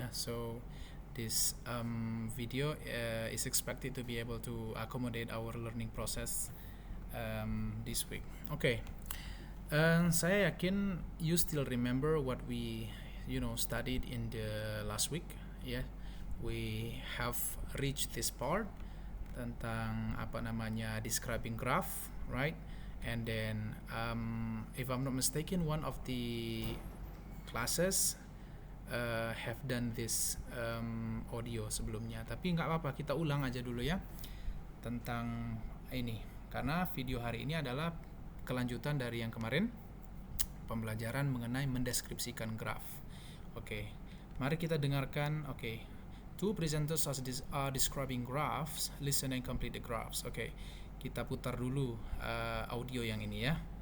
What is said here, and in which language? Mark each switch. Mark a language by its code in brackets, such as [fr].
[en] So this video is expected to be able to accommodate our learning process this week. Okay, [id] saya yakin [en] you still remember what we studied in the last week. We have reached this part tentang describing graph, right? And then if I'm not mistaken, one of the classes have done this audio [id] sebelumnya, tapi nggak apa-apa, kita ulang aja dulu ya tentang ini, karena video hari ini adalah kelanjutan dari yang kemarin, pembelajaran mengenai mendeskripsikan graf. Oke, mari kita dengarkan. [en] Two presenters are describing graphs. Listen and complete the graphs. [id] Kita putar dulu audio yang ini ya.